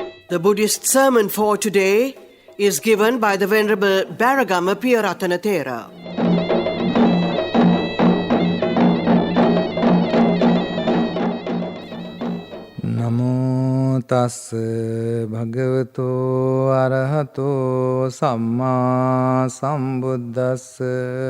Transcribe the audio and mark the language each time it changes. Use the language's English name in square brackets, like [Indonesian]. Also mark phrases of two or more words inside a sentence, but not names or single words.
[English] The Buddhist sermon for today is given by the Venerable Beragama Piyarathana Thero. [Pali] Namo tassa bhagavato arahato samma sambuddhassa.